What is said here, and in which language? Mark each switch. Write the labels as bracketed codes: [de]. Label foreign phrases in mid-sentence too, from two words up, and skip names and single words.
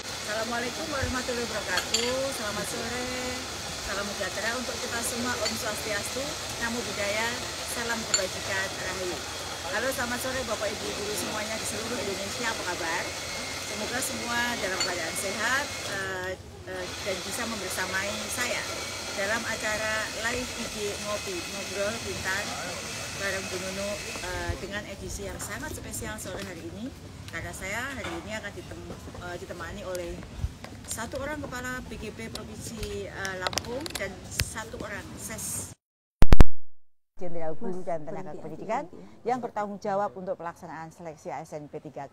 [ar] السلام عليكم ورحمة الله وبركاته. [id] Selamat sore, salam sejahtera untuk kita semua. [ban] Om Swastiastu, [pi] Namo Buddhaya, [id] salam kebajikan, rahayu. Halo, selamat sore Bapak Ibu guru semuanya di seluruh Indonesia, apa kabar? Semoga semua dalam keadaan sehat dan bisa membersamai saya dalam acara live IG Ngopi Ngobrol Bintang bareng Bu Nunu dengan edisi yang sangat spesial sore hari ini, karena saya hari ini akan ditemani oleh satu orang kepala BGP Provinsi Lampung dan satu orang SES Jenderal Guru dan Tenaga Pendidikan yang bertanggung jawab untuk pelaksanaan seleksi ASN P3K.